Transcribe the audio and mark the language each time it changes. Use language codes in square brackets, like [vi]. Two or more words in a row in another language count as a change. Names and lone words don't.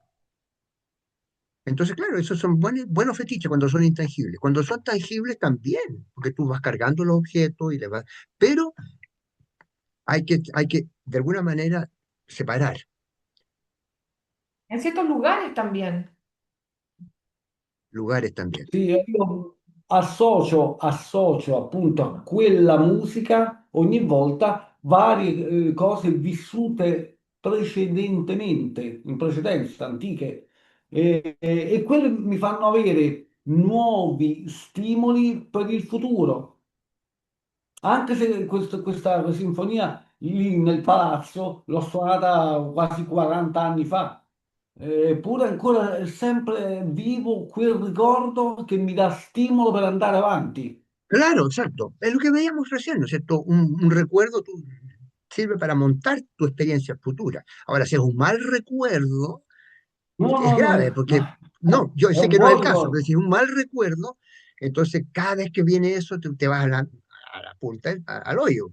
[es] Entonces, claro, esos son buenos fetiches cuando son intangibles. Cuando son tangibles también, porque tú vas cargando los objetos y le vas. Pero hay que, de alguna manera, separar en ciertos lugares también. lugares también. [it] sì, io associo appunto a quella musica ogni volta varie cose vissute precedentemente, in precedenza, antiche, e quelle mi fanno avere nuovi stimoli per il futuro. Anche se questa sinfonia lì nel palazzo l'ho suonata quasi 40 anni fa, eppure ancora è sempre vivo quel ricordo che mi dà stimolo per andare avanti. [es] Claro, exacto. Es lo que veíamos recién, ¿no es cierto? Un recuerdo sirve para montar tu experiencia futura. Ahora, si es un mal recuerdo, No, es no, grave, no, porque no, no, yo [it] è [es] sé [it] un [es] que no es [it] buon [es] el caso, pero [it] ricordo. [es] si es un mal recuerdo, entonces cada vez que viene eso te vas a la punta, al hoyo.